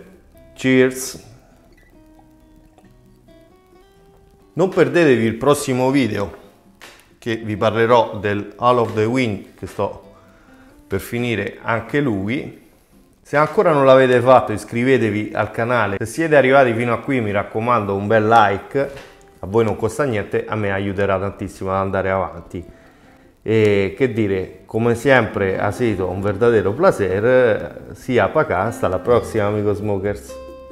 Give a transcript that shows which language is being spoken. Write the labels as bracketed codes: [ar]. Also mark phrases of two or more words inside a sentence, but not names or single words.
[it] Cheers! Non perdetevi il prossimo video, che vi parlerò del Hall of the Wind, che sto per finire anche lui. Se ancora non l'avete fatto, iscrivetevi al canale. Se siete arrivati fino a qui, mi raccomando, un bel like, a voi non costa niente, a me aiuterà tantissimo ad andare avanti. E che dire, come sempre [es] ha sido un verdadero placer, [it] sia Pacà, hasta la prossima, amigos smokers.